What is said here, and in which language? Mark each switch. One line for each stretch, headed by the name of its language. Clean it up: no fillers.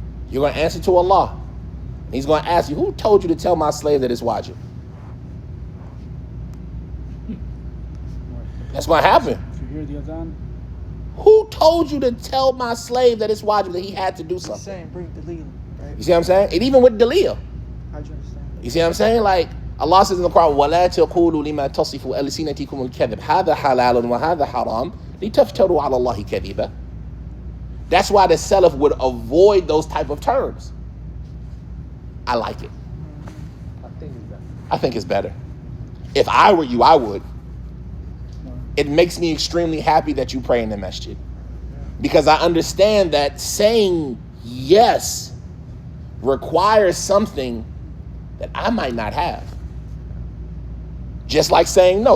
English: You're going to answer to Allah. And he's going to ask you, who told you to tell my slave that it's wajib? That's going to happen. If you hear the adhan, Who told you to tell my slave that it's wajib, that he had to do He's something? saying bring the lead, right? You see what I'm saying? And even with dalil. How'd you understand that? You see what I'm saying? Like, Allah says in the Quran,
Arabic: وَلَا تَقُولُوا لِمَا تَصِفُ أَلْسِنَتِكُمُ الْكَذِبِ هَذَا حَلَالٌ وَهَذَا حَرَامٌ لِتَفْتَرُوا عَلَى اللَّهِ كَذِبًا.
English: That's why the Salaf would avoid those type of terms. I like it. I think it's better. I think it's better. If I were you, I would. It makes me extremely happy that you pray in the masjid. Because I understand that saying yes requires something that I might not have. Just like saying no.